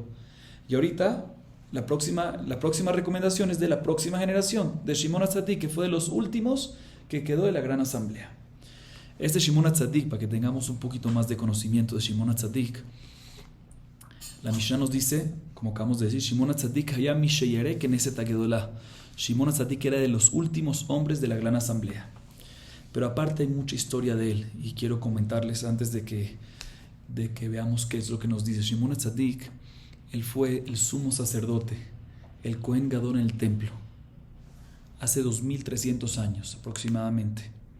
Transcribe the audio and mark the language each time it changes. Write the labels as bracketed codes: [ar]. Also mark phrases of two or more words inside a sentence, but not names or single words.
[es] Y ahorita, la próxima recomendación es de la próxima generación, de Shimon HaTzadik, que fue de los últimos que quedó de la Gran Asamblea. Este Shimon HaTzadik, para que tengamos un poquito más de conocimiento de Shimon HaTzadik, la Mishnah nos dice, como acabamos de decir, [he] שמעון הצדיק היה משיירי כנסת הגדולה. [es] Shimon HaTzadik era de los últimos hombres de la Gran Asamblea. Pero aparte hay mucha historia de él, y quiero comentarles antes de que veamos qué es lo que nos dice. Shimon HaTzadik, él fue el sumo sacerdote, el [he] כהן גדול [es] en el templo, hace 2300 años aproximadamente.